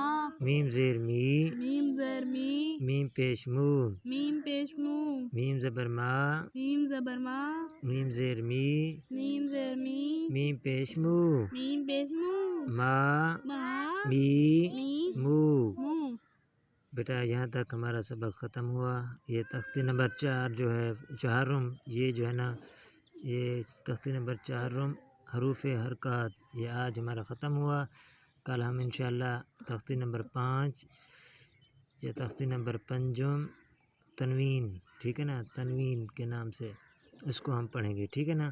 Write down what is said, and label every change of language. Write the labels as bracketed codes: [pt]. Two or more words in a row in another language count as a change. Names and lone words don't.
[ur] میم زیر می، میم زیر می، میم پیش مو، میم پیش مو، میم زبر ما، میم زبر ما، میم زیر می، میم زیر می، میم پیش مو، میم پیش مو، ما ما می می مو۔ مو۔ بیٹا یہاں تک ہمارا سبق ختم ہوا۔ یہ تختی نمبر 4 جو ہے چہارم، یہ جو ہے نا، یہ تختی نمبر 4 حروف حرکات، یہ آج ہمارا ختم ہوا۔ کل ہم انشاءاللہ تختی نمبر 5 یا تختی نمبر 5 تنوین، ٹھیک ہے نا، تنوین کے نام سے اس کو ہم پڑھیں گے، ٹھیک ہے نا؟